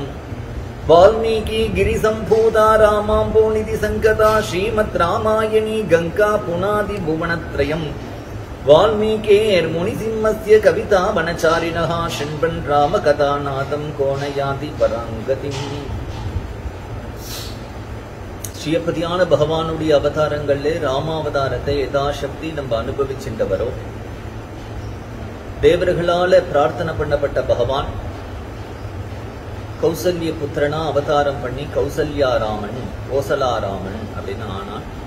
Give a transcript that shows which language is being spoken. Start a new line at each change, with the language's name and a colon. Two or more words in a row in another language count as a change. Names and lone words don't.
Sanskrit: वाल्मीकि गिरिसम्भूता रामाम्बोनिधि संकता श्रीमद् रामायणी गंगा पुनादि भुवनत्रयम्। वाल्मीकेर्मुनिसिंहस्य कविता वनचारिणः शृण्वन् रामकथानादं कोणयाति पराङ्गतिम्।
Tamil: ஸ்ரீயப்பதியான பகவானுடைய அவதாரங்களிலே ராமாவதாரத்தை யதாசக்தி நம்ம அனுபவிச்சுட்டு வரோம். தேவர்களால பிரார்த்தனை பண்ணப்பட்ட பகவான் கௌசல்ய புத்திரனா அவதாரம் பண்ணி கௌசல்யாராமன் கோசலாராமன் அப்படின்னு ஆனான்.